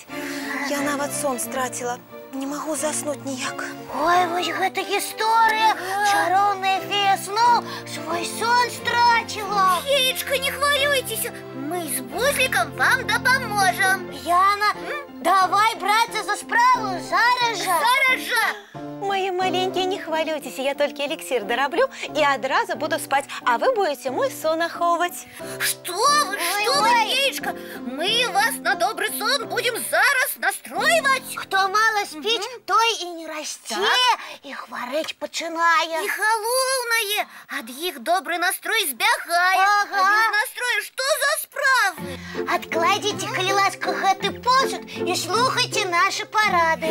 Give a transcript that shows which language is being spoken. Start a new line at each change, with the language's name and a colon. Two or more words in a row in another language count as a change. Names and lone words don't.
Belarusian: Я нават сон страціла. Не магу заснуць ніяк. Ой, вось гэта гісторыя. Чароўная фея сноў свой сон страціла. Феечка, не хвалюйтеся, мы з Бузлікам вам дапаможам. Яна, давай брацца за справу зараз жа. Зараз жа.
Russian: Мои маленькие, не хвалюйтесь, я только эликсир дораблю и одразу буду спать, а вы будете мой сон аховывать. Что вы, Феечка? Мы вас на добрый сон будем зараз настроивать.
Belarusian: Хто мала спіць, той і не расце, і хварэць пачынае. І галоўнае, ад іх добры настрой збягае. Ага. Без настроя што за справы? Адкладзіце, калі ласка, гэты посуд і слухайце нашы парады.